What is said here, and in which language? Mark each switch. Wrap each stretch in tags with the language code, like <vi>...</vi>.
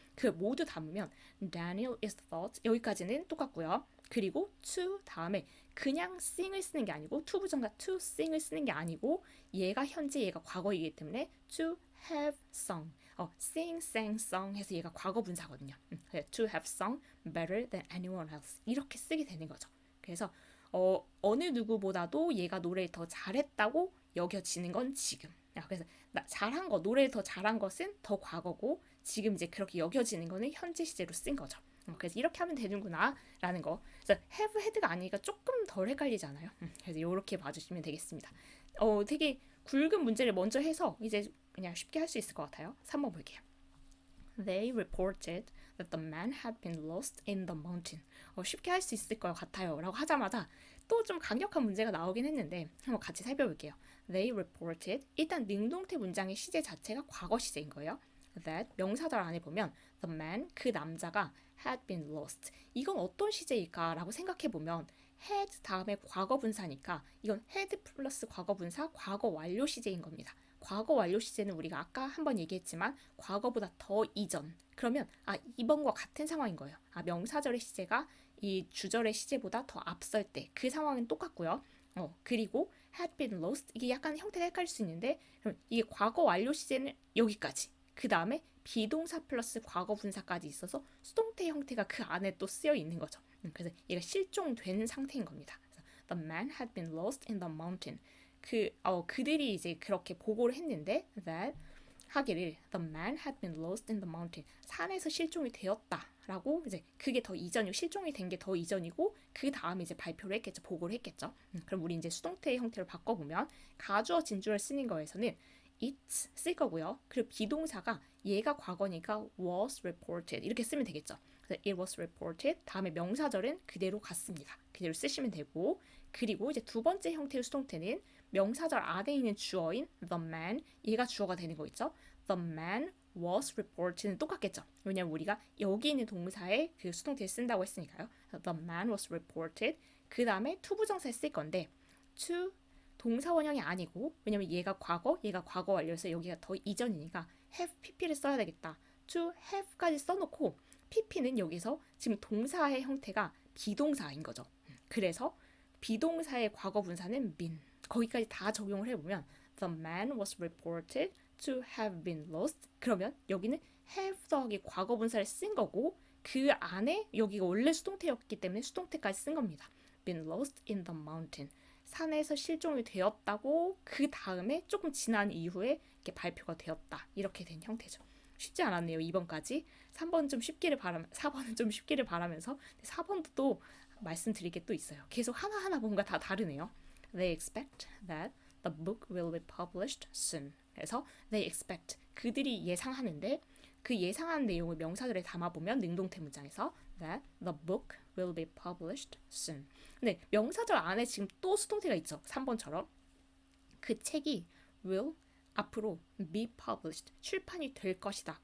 <ko>그 모두 담으면</ko> <en>Daniel is thought</en> <ko>여기까지는 똑같고요. 그리고 to 다음에 그냥 sing을 쓰는 게 아니고 to 부정과 to sing을 쓰는 게 아니고 얘가 현재 얘가 과거이기 때문에</ko> <en>to have sung</en> <ko>sing, sang, sung 해서 얘가 과거 분사거든요.</ko> <en>to have sung better than anyone else</en> <ko>이렇게 쓰게 되는 거죠. 그래서 어느 누구보다도 얘가 노래를 더 잘했다고 여겨지는 건 지금. 그래서 잘한 거, 노래를 더 잘한 것은 더 과거고 지금 이제 그렇게 여겨지는 거는 현재 시제로 쓴 거죠. 그래서 이렇게 하면 되는구나 라는 거. 그래서 have had가 아니니까 조금 덜 헷갈리잖아요. 그래서 이렇게 봐주시면 되겠습니다. 되게 굵은 문제를 먼저 해서 이제 그냥 쉽게 할 수 있을 것 같아요. 3번 볼게요.</ko> <en>They reported that the man had been lost in the mountain.</en> <ko>쉽게 할 수 있을 것 같아요 라고 하자마자 또 좀 강력한 문제가 나오긴 했는데 한번 같이 살펴볼게요. They reported 일단 능동태 문장의 시제 자체가 과거 시제인 거예요. That 명사절 안에 보면 the man 그 남자가 had been lost 이건 어떤 시제일까 라고 생각해보면 had 다음에 과거 분사니까 이건 had 플러스 과거 분사 과거 완료 시제인 겁니다. 과거 완료 시제는 우리가 아까 한번 얘기했지만 과거보다 더 이전 그러면 이번과 같은 상황인 거예요. 명사절의 시제가 이 주절의 시제보다 더 앞설 때 그 상황은 똑같고요. 그리고 had been lost 이게 약간 형태가 헷갈릴 수 있는데 그럼 이게 과거 완료 시제는 여기까지 그 다음에 비동사 플러스 과거 분사까지 있어서 수동태 형태가 그 안에 또 쓰여 있는 거죠. 그래서 얘가 실종된 상태인 겁니다.</ko> <en>그래서 The man had been lost in the mountain.</en> <ko>그들이 이제 그렇게 보고를 했는데</ko> <en>that 하기를 The man had been lost in the mountain.</en> <ko>산에서 실종이 되었다라고 이제 그게 더 이전이고 실종이 된 게 더 이전이고 그 다음에 이제 발표를 했겠죠. 보고를 했겠죠. 그럼 우리 이제 수동태의 형태를 바꿔보면 가주어 진주를 쓰는 거에서는 it 쓸 거고요. 그리고 비동사가 얘가 과거니까 was reported 이렇게 쓰면 되겠죠. 그래서 it was reported 다음에 명사절은 그대로 갔습니다. 그대로 쓰시면 되고 그리고 이제 두 번째 형태의 수동태는 명사절 안에 있는 주어인 the man 얘가 주어가 되는 거 있죠.</ko> <en>The man was reported는</en> <ko>똑같겠죠. 왜냐면 우리가 여기 있는 동사에 그 수동태를 쓴다고 했으니까요.</ko> <en>The man was reported</en> <ko>그 다음에 to 부정사에 쓸 건데 to 동사 원형이 아니고 왜냐면 얘가 과거 완료해서 여기가 더 이전이니까 have pp를 써야 되겠다. to have까지 써놓고 pp는 여기서 지금 동사의 형태가 비동사인 거죠. 그래서 비동사의 과거 분사는 been 거기까지 다 적용을 해보면</ko> <en>the man was reported to have been lost</en> <ko>그러면 여기는 have 더하기 과거 분사를 쓴 거고 그 안에 여기가 원래 수동태였기 때문에 수동태까지 쓴 겁니다.</ko> <en>been lost in the mountain</en> <ko>산에서 실종이 되었다고 그 다음에 조금 지난 이후에 이렇게 발표가 되었다 이렇게 된 형태죠. 쉽지 않았네요. 2번까지 4번은 좀 쉽기를 바라면서 4번도 또 말씀드릴 게 또 있어요. 계속 하나하나 뭔가 다 다르네요.</ko> <en>They expect that the book will be published soon.</en> <ko>그래서 they expect 그들이 예상하는데 그 예상한 내용을 명사절에 담아보면 능동태 문장에서</ko> <en>that the book will be published soon.</en> <ko>근데 명사절 안에 지금 또 수동태가 있죠. 3번처럼 그 책이 will 앞으로 be published 출판이 될 것이다.</ko>